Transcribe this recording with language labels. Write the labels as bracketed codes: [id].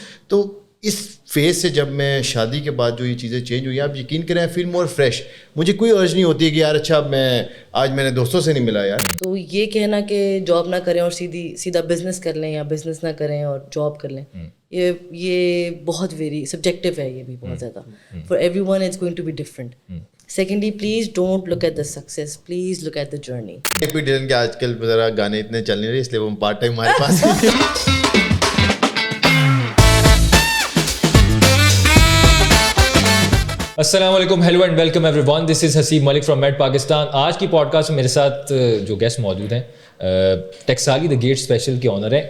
[ur] تو اس فیز سے جب میں شادی کے بعد جو یہ چیزیں چینج ہوئی, آپ یقین کریں فیل مور فریش. مجھے کوئی ارج نہیں ہوتی ہے کہ یار اچھا اب میں آج میں نے دوستوں سے نہیں ملا یار. تو یہ کہنا کہ جاب نہ کریں اور سیدھا بزنس کر لیں یا بزنس نہ کریں اور جاب کر لیں, یہ بہت ویری سبجیکٹو ہے, یہ بھی بہت زیادہ. [en] For everyone it's going to be different. Secondly please don't look at the success, please look at the journey. [ur] P Dylan کے آج کل ذرا گانے اتنے چل نہیں رہے, اس لیے وہ پارٹ ٹائم ہمارے پاس. [en] السلام علیکم, hello and welcome everyone, this is Haseeb Malik from made Pakistan. [ur] آج کی پوڈ کاسٹ میں میرے ساتھ جو گیسٹ موجود ہیں ٹیکسالی دا گیٹ اسپیشل کے آنر ہیں.